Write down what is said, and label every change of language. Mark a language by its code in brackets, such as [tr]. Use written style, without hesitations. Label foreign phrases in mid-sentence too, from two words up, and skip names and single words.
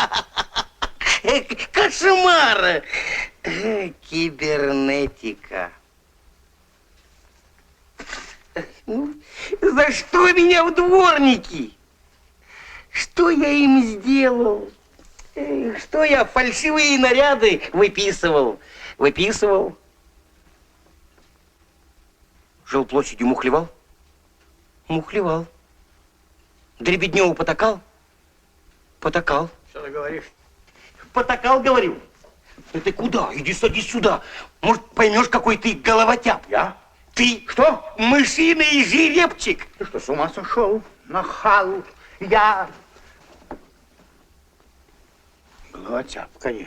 [ru] Кошмар! Кибернетика. Ну, за что меня в дворники? Что я им сделал? Что я фальшивые наряды выписывал? Выписывал. Жилплощадью мухлевал? Мухлевал. Дребедневу потакал? Потакал. Что ты говоришь? Потакал, говорю. Да ты куда? Иди садись сюда. Может, поймешь, какой ты головотяп? Я? Ты что? Мышиный жеребчик. Ты что, с ума сошел? Нахал. Я... Головотяп, конечно.